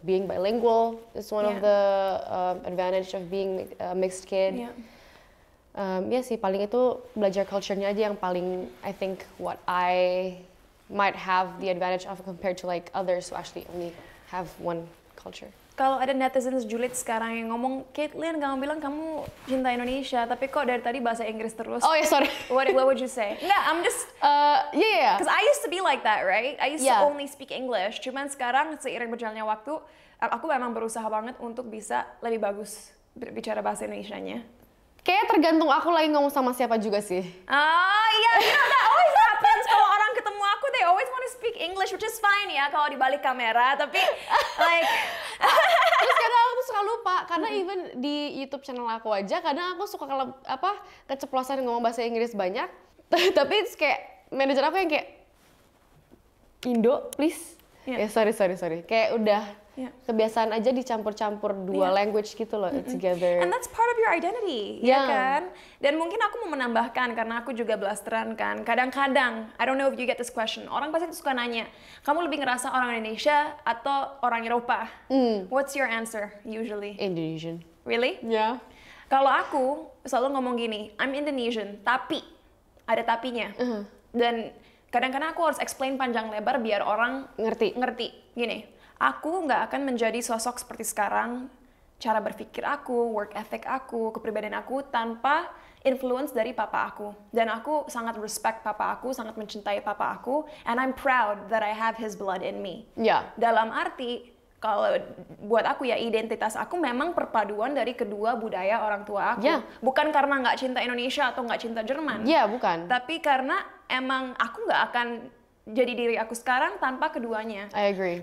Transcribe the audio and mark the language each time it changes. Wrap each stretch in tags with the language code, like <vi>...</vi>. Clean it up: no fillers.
<en>Being bilingual is one of the advantage of being a mixed kid.</en> <id>Ya sih, paling itu belajar culture-nya aja yang paling</id> <en>I think what I might have the advantage of compared to like others who actually only have one culture.</en> <id>Kalau ada netizens julid sekarang yang ngomong, Caitlyn, kamu bilang kamu cinta Indonesia, tapi kok dari tadi bahasa Inggris terus?</id> <en>Oh ya, sorry. What would you say?</en> <id>Nggak,</id> <en>I'm just... Yeah. Because I used to be like that, right? I used to only speak English.</en> <id>Cuman sekarang seiring berjalannya waktu, aku memang berusaha banget untuk bisa lebih bagus bicara bahasa Indonesianya. Kayaknya tergantung aku lagi ngomong sama siapa juga sih. Oh iya,</id> <en>that always happens</en> <id>kalau orang ketemu aku,</id> <en>they always want to speak English, which is fine</en> <id>ya kalau di balik kamera, tapi</id> <en>like...</en> <id>Terus kadang aku tuh suka lupa, karena</id> <en>even</en> <id>di YouTube channel aku aja, kadang aku suka keceplosan ngomong bahasa Inggris banyak, tapi it's kayak manajer aku yang kayak, Indo, please. Ya sorry. Kayak udah kebiasaan aja dicampur-campur dua language gitu loh, together.</id> <en>And that's part of your identity,</en> <id>ya kan? Dan mungkin aku mau menambahkan, karena aku juga blasteran kan. Kadang-kadang,</id> <en>I don't know if you get this question,</en> <id>orang pasti suka nanya, kamu lebih ngerasa orang Indonesia atau orang Eropa?</id> <en>What's your answer usually? Indonesian. Really? Yeah.</en> <id>Kalau aku selalu ngomong gini,</id> <en>I'm Indonesian,</en> <id>tapi ada tapinya. Dan kadang-kadang aku harus explain panjang lebar biar orang ngerti. Gini, aku nggak akan menjadi sosok seperti sekarang, cara berpikir aku, work ethic aku, kepribadian aku tanpa influence dari papa aku. Dan aku sangat respect papa aku, sangat mencintai papa aku,</id> <en>and I'm proud that I have his blood in me. Yeah.</en> <id>Dalam arti, kalau buat aku ya identitas aku memang perpaduan dari kedua budaya orang tua aku. Bukan karena nggak cinta Indonesia atau nggak cinta Jerman. Bukan. Tapi karena emang aku nggak akan jadi diri aku sekarang tanpa keduanya.</id> <en>I agree.</en>